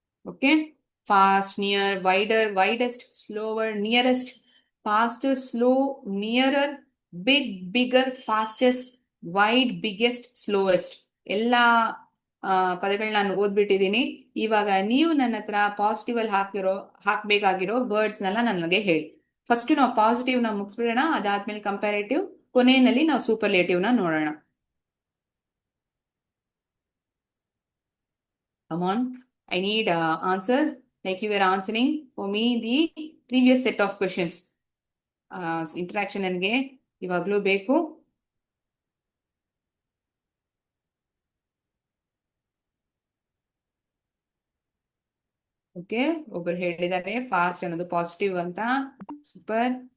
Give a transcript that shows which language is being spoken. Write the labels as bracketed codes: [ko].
[en] okay, fast, near, wider, widest, slower, nearest, faster, slow, nearer, big, bigger, fastest, wide, biggest, slowest [kn] ಎಲ್ಲಾ ಪದಗಳನ್ನ ನಾನು ಓದ್ಬಿಟ್ಟಿದ್ದೀನಿ. ಇವಾಗ ನೀವು ನನ್ನ ಹತ್ರ ಪಾಸಿಟಿವ್ ಅಲ್ಲಿ ಹಾಕ್ಬೇಕಾಗಿರೋ ವರ್ಡ್ಸ್ ನೆಲ್ಲ ನನಗೆ ಹೇಳಿ. ಫಸ್ಟ್ ನಾವು ಪಾಸಿಟಿವ್ ನ ಮುಗಿಸ್ಬಿಡೋಣ, ಅದಾದ್ಮೇಲೆ ಕಂಪ್ಯಾರೇಟಿವ್, ಕೊನೆಯಲ್ಲಿ ನಾವು ಸೂಪರ್ಲೇಟಿವ್ ನ ನೋಡೋಣ. [en] Come on, I need answers like you were answering for me the previous set of questions. [kn] Interaction ನನಗೆ ಇವಾಗ್ಲೂ ಬೇಕು. ಓಕೆ, ಒಬ್ಬರು ಹೇಳಿದ್ದಾರೆ ಫಾಸ್ಟ್ ಅನ್ನೋದು ಪಾಸಿಟಿವ್ ಅಂತ. ಸೂಪರ್.